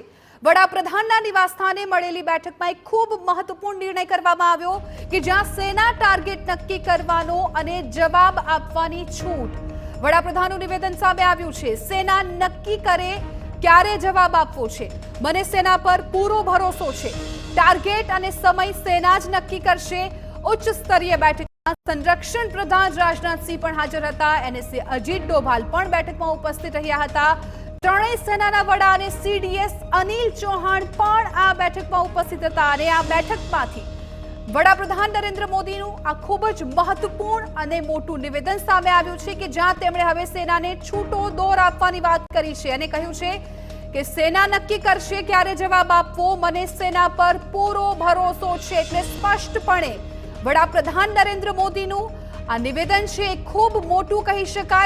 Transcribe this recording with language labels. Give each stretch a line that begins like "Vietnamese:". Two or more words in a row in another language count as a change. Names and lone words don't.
Gujarati: વડાપ્રધાનના નિવાસસ્થાને મળેલી બેઠકમાં એક ખૂબ મહત્વપૂર્ણ નિર્ણય કરવામાં આવ્યો કે જ્યાં સેના ટાર્ગેટ નક્કી કરવાનો અને જવાબ આપવાની છૂટ। વડાપ્રધાનનું નિવેદન સામે આવ્યું છે। સેના નક્કી કરે ક્યારે જવાબ આપવો છે। મને સેના પર પૂરો ભરોસો છે। ટાર્ગેટ અને સમય સેના જ નક્કી કરશે। ઉચ્ચ સ્તરીય બેઠક સંરક્ષણ પ્રધાન રાજનાથ સિંહ પણ હાજર હતા। એનએસએ અજીત ડોભાલ પણ બેઠકમાં ઉપસ્થિત રહ્યા હતા। ત્રણેય સેનાના વડા અને સીડીએસ અનિલ ચૌહાણ પણ આ બેઠકમાં ઉપસ્થિત હતા। અને આ બેઠકમાંથી વડાપ્રધાન નરેન્દ્ર મોદીનું આ ખૂબ જ મહત્વપૂર્ણ અને મોટું નિવેદન સામે આવ્યું છે કે જ્યાં તેમણે હવે સેનાને છૂટો દોર આપવાની વાત કરી છે અને કહ્યું છે કે સેના નક્કી કરશે ક્યારે જવાબ આપવો। મને સેના પર પૂરો ભરોસો છે। એટલે સ્પષ્ટપણે વડાપ્રધાન નરેન્દ્ર મોદીનું આ નિવેદન છે ખૂબ મોટું કહી શકાય।